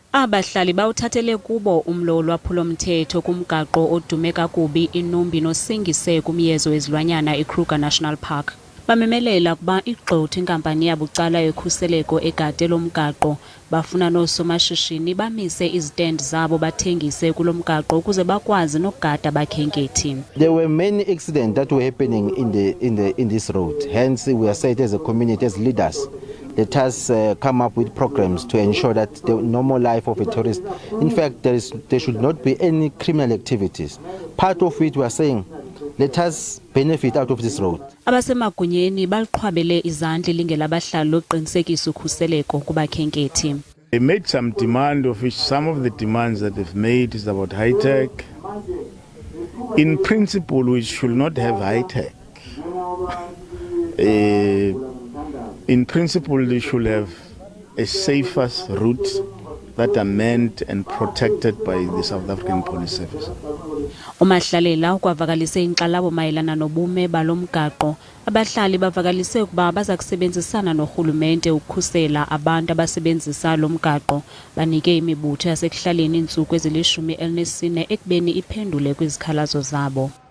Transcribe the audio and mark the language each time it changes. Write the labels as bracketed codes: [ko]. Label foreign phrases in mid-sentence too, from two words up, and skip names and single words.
[xh] Abahlali bawuthathele kubo umlo wolwaphulo mthetho kumgaqo odume kakubi iNumbi nosingise kumyezo wezilwanyana iKruger National Park. Bamemelela kuba igxotho inkampani yabucala yokhuseleko egade lomgaqo bafuna noosomashishini bamise izitendi zabo bathengise kulomgaqo ukuze bakwazi nokugada abakhenkethi. [en] There were many accidents that were happening in this road. Hence, we are said as a community, as leaders, let us come up with programs to ensure that the normal life of a tourist, in fact, there should not be any criminal activities. Part of it we are saying, let us benefit out of this road. [xh] Abasemagunyeni baliqhwabele izandla ilingela abahlali lokuqinisekisa ukhuseleko kubakhenkethi. [en] They made some demand, of which some of the demands that they've made is about high tech. In principle, we should not have high tech. In principle, they should have a safer route that are manned and protected by the South African Police Service. [xh] Umahlalela ukwavakalise inkxalabo mayelana nobume balomgaqo. Abahlali bavakalise ukuba baza kusebenzisana norhulumente ukukhusela abantu abasebenzisa lomgaqo. Banike imibutho yasekuhlaleni iintsuku ezili-14 ekubeni iphendule kwizikhalazo zabo.